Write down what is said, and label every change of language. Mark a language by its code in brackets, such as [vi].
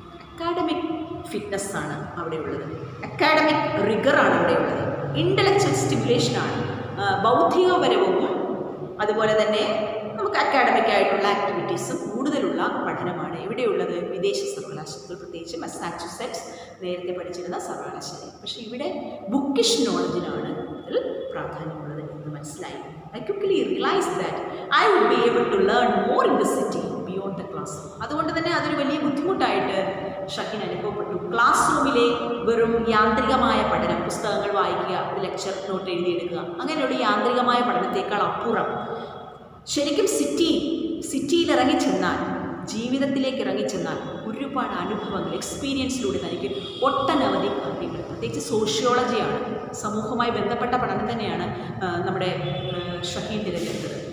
[ml] Academic fitness ആണ് അവിടെ ഉള്ളത്, അക്കാഡമിക് റിഗറാണ് അവിടെ ഉള്ളത്, ഇൻ്റലക്ച്വൽ സ്റ്റിമുലേഷനാണ്, ബൗദ്ധികപരവും അതുപോലെ തന്നെ നമുക്ക് അക്കാഡമിക് ആയിട്ടുള്ള ആക്ടിവിറ്റീസും കൂടുതലുള്ള പഠനമാണ് ഇവിടെയുള്ളത് വിദേശ സർവകലാശാലകൾ, പ്രത്യേകിച്ച് മസാച്യുസെറ്റ്സ് നേരത്തെ പഠിച്ചിരുന്ന സർവകലാശാല. പക്ഷേ ഇവിടെ ബുക്കിഷ് നോളജിനാണ് കൂടുതൽ പ്രാധാന്യമുള്ളത് എന്ന് മനസ്സിലായി. [en] I quickly realized that I would be able to learn more in the city beyond the classroom. [ml] അതുകൊണ്ട് തന്നെ അതൊരു വലിയ ബുദ്ധിമുട്ടായിട്ട് ഷഹീൻ അനുഭവപ്പെട്ടു. ക്ലാസ് റൂമിലെ വെറും യാന്ത്രികമായ പഠനം, പുസ്തകങ്ങൾ വായിക്കുക, ലെക്ചർ നോട്ട് എഴുതിയെടുക്കുക, അങ്ങനെയുള്ള യാന്ത്രികമായ പഠനത്തേക്കാൾ അപ്പുറം ശരിക്കും സിറ്റിയിൽ ഇറങ്ങിച്ചെന്നാൽ, ജീവിതത്തിലേക്ക് ഇറങ്ങിച്ചെന്നാൽ ഒരുപാട് അനുഭവങ്ങൾ, എക്സ്പീരിയൻസിലൂടെ തനിക്ക് ഒട്ടനവധി കാര്യങ്ങൾ, പ്രത്യേകിച്ച് സോഷ്യോളജിയാണ്, സമൂഹവുമായി ബന്ധപ്പെട്ട പഠനം തന്നെയാണ് നമ്മുടെ ഷഹീൻ തിരഞ്ഞെടുത്തത്.